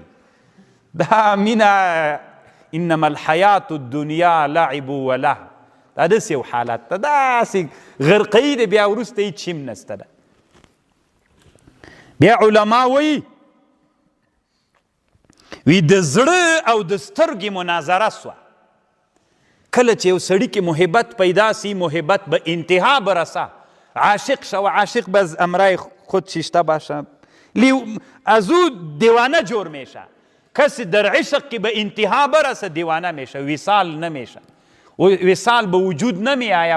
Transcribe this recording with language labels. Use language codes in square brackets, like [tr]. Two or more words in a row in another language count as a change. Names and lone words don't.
[ps] دا مینه [ar] انما الحیات الدنیا لعب و لهو، [ps] دا داسې یو حالت ده، داسې غرقوي دی بیا وروسته هېڅ شي هم نسته ده. بیا علما وایي د زړه او د سترګې مناظره سوه. کله چې یو سړي کې محبت پیدا سی [fa] محبت به انتها برسه، عاشق شو، عاشق باز امرای خود شیشته باشه، از او دیوانه جور میشه. کسی در عشق که به انتها برسه دیوانه میشه، وصال نمیشه، وصال به وجود نمی آیا.